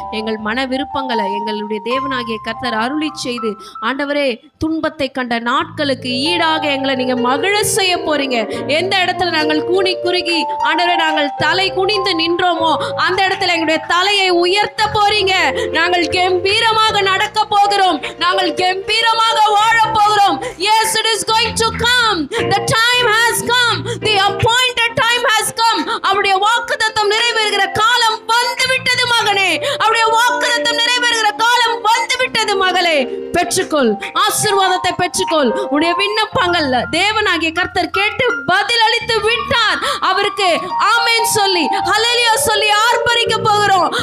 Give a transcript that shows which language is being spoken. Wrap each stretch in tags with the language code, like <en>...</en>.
<ta>எங்கள் மன விருப்பங்களை எங்களுடைய தேவனாகிய கர்த்தர் அருளி செய்து, ஆண்டவரே, துன்பத்தை கண்ட நாட்களுக்கு ஈடாக எங்களை நீங்க மகிழ செய்ய போறீங்க. எந்த இடத்துல நாங்கள் கூனி குறுகி ஆண்டவரே நாங்கள் தலை குனிந்து நின்றோமோ அந்த இடத்துல எங்களுடைய தலையை உயர்த்த போறீங்க. நாங்கள் கம்பீரமாக நடக்க போகிறோம், நாங்கள் கம்பீரமாக வாழ போகிறோம்.</ta> <en>Yes, it is going to come. The time has come. The appointed time has come.</en> <ta>அவருடைய வாக்குத்தத்தம் நிறைவேறுகிற காலம் வந்து விட்டது மகனே. அவருடைய வாக்குத்தத்தம் நிறைவேறுகிற காலம் வந்து விட்டது மகளே. பெற்றுக்கொள், ஆசீர்வாதத்தை பெற்றுக்கொள். உடைய விண்ணப்பங்கள் தேவனாகிய கர்த்தர் கேட்டு பதில் அளித்து விட்டார். அவருக்கு ஆமென் சொல்லி ஹல்லேலூயா சொல்லி ஆர்ப்பரிக்க போகிறோம்.</ta>